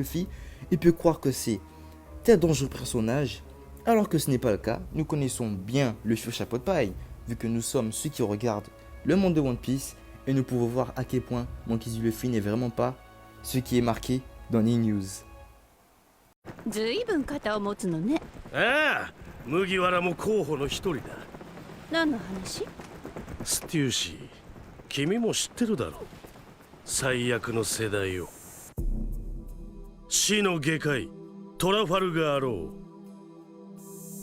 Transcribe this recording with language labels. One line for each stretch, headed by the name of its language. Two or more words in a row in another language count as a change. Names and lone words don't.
French: Luffy, ils peuvent croire que c'est un dangereux personnage, alors que ce n'est pas le cas. Nous connaissons bien Luffy au chapeau de paille, vu que nous sommes ceux qui regardent le monde de One Piece, et nous pouvons voir à quel point Monkey D. Luffy n'est vraiment pas ce qui est marqué dans les news.
Japanese: ずいぶん肩を持つのね。ああ、麦わらも候補の一人だ。何の話？ステューシー、君も知ってるだろう。最悪の世代を。死の外科医、トラファルガー・ロー。